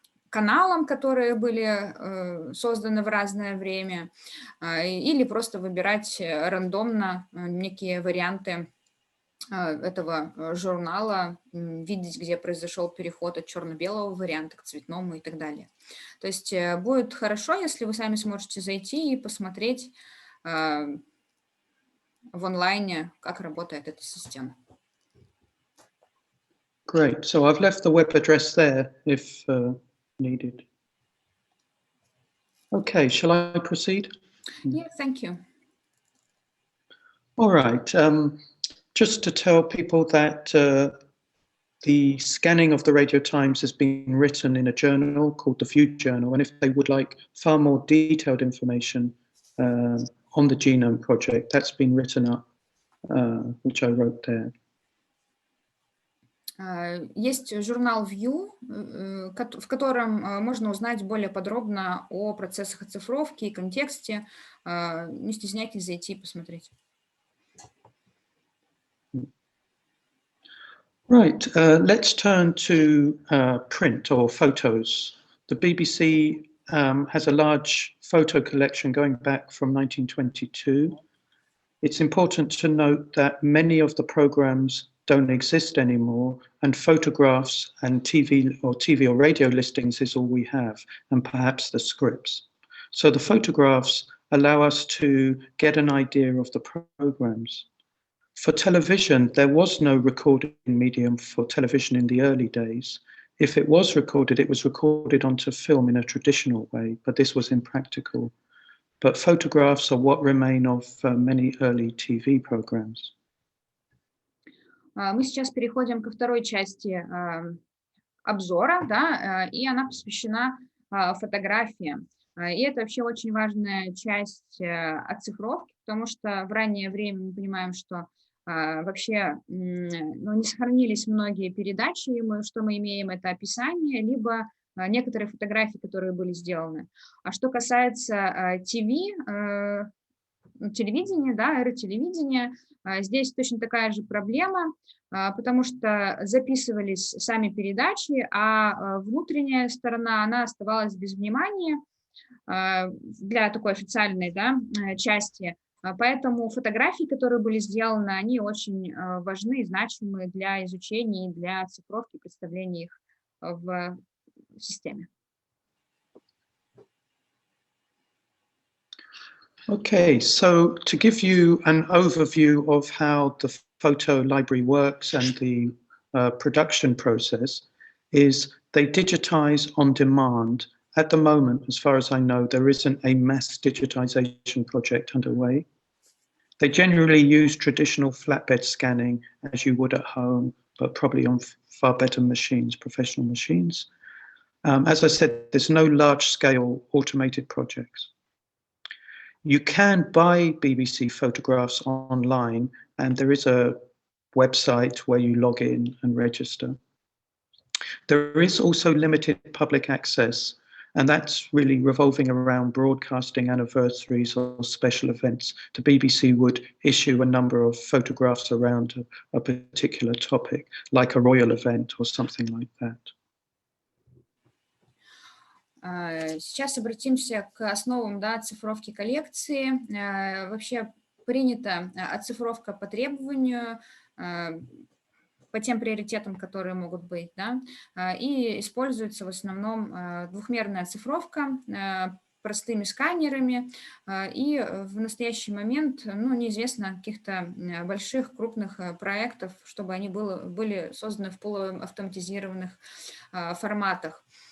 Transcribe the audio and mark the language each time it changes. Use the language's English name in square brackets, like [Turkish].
[Russian] каналам, которые были созданы в разное время, или просто выбирать рандомно некие варианты этого журнала, видеть, где произошел переход от черно-белого варианта к цветному и так далее. То есть будет хорошо, если вы сами сможете зайти и посмотреть в онлайне, как работает эта система. [English] Great. So I've left the web address there if needed. Okay, shall I proceed? Yeah, thank you. All right. Just to tell people that the scanning of the Radio Times has been written in a journal called the View Journal, and if they would like far more detailed information on the Genome Project, that's been written up, which I wrote there. [Russian] Есть журнал View, в котором можно узнать более подробно о процессах оцифровки и контексте. Не стесняйтесь зайти и посмотреть. [English] Right, let's turn to print or photos. The BBC has a large photo collection going back from 1922. It's important to note that many of the programs don't exist anymore, and photographs and TV or radio listings is all we have, and perhaps the scripts. So the photographs allow us to get an idea of the programs. For television, there was no recording medium for television in the early days. If it was recorded onto film in a traditional way, but this was impractical. But photographs are what remain of many early TV programs. [Russian] Мы сейчас переходим ко второй части обзора, да, и она посвящена фотографиям. И это вообще очень важная часть оцифровки, потому что в раннее время мы понимаем, что вообще не сохранились многие передачи, и что мы имеем, это описание, либо некоторые фотографии, которые были сделаны. А что касается телевидения, да, эры телевидения, здесь точно такая же проблема, потому что записывались сами передачи, а внутренняя сторона, она оставалась без внимания для такой официальной, да, части. Поэтому фотографии, которые были сделаны, они очень важны и значимы для изучения и для оцифровки, представления их в системе. [English] Okay, so to give you an overview of how the photo library works and the production process is they digitize on demand. At the moment, as far as I know, there isn't a mass digitization project underway. They generally use traditional flatbed scanning as you would at home, but probably on far better machines, professional machines. As I said, there's no large-scale automated projects. You can buy BBC photographs online, and there is a website where you log in and register. There is also limited public access, and that's really revolving around broadcasting anniversaries or special events. The BBC would issue a number of photographs around a particular topic, like a royal event or something like that. [Russian] Сейчас обратимся к основам, да, оцифровки коллекции. Вообще принята оцифровка по требованию, по тем приоритетам, которые могут быть, да, и используется в основном двухмерная оцифровка простыми сканерами, и в настоящий момент, неизвестно каких-то больших, крупных проектов, чтобы они были созданы в полуавтоматизированных форматах.